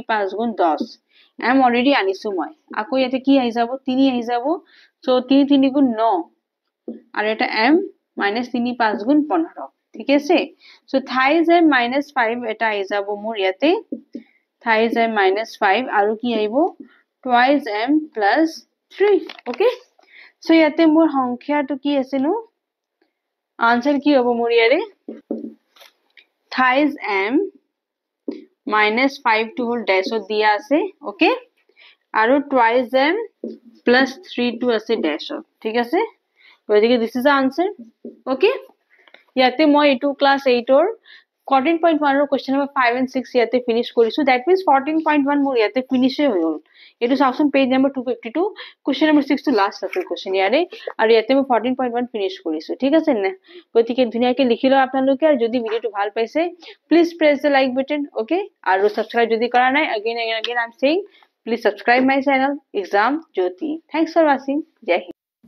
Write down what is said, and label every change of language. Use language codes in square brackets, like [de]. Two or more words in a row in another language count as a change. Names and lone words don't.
[as] 5 গুণ 10 m অলৰেডি আনিছো মই আকৌ ইয়াতে কি আহি যাব 3 আহি যাব সো 3 3 গুণ 9 আৰু এটা m -3 5 গুণ 15 ঠিক আছে সো থাইজm -5 এটা আহি যাব মোৰ ইয়াতে থাইজm -5 আৰু কি আহিব [en] twice m plus 3 okay so [as] ইয়াতে মোৰ সংখ্যাটো কি আছে নো আনসার কি হ'ব মোৰ ইয়াৰে [en] twice m [as] -5 টো হল ড্যাশত দিয়া আছে okay আৰু [en] twice m plus 3 [as] টো আছে ড্যাশত ঠিক আছে গতিকে [en] this is the answer okay [as] ইয়াতে মই এটো ক্লাস 8 ৰ 14.1 ৰ [en] question number 5 and 6 [as] ইয়াতে finish কৰিছো [en] that means 14.1 [as] মোৰ ইয়াতে finish হৈ গল এটো চাওকচোন [en] page number 252 question number 6 to last [as] আছে question ইয়াৰে আৰু ইয়াতে মই 14.1 finish কৰিছো ঠিক আছে না গতিকে ধুনিয়াকে লিখিলো আপোনালোকে আৰু যদি ভিডিওটো ভাল পাইছে [en] please press the like button okay [as] আৰু subscribe যদি কৰা নাই [en] again I'm saying please subscribe my channel exam jyoti thanks for watching [hi] jai hind